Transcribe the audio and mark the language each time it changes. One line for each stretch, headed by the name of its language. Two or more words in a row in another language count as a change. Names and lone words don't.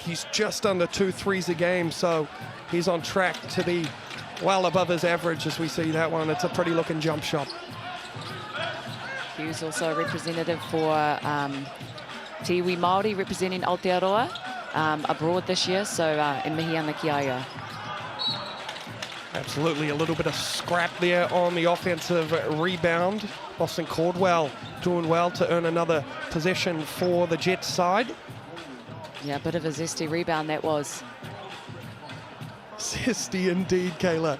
English: He's just under 2 threes a game, so he's on track to be well above his average as we see that one. It's a pretty looking jump shot. Hughes also a representative for
Māori: Te Iwi Māori,
English: representing Aotearoa abroad this year, so in
Māori: mihi ana ki aia.
English: Absolutely, a little bit of scrap there on the offensive rebound. Boston Caldwell doing well to earn another possession for the Jets side. Yeah, a bit of a zesty rebound that was. Zesty indeed, Kayla.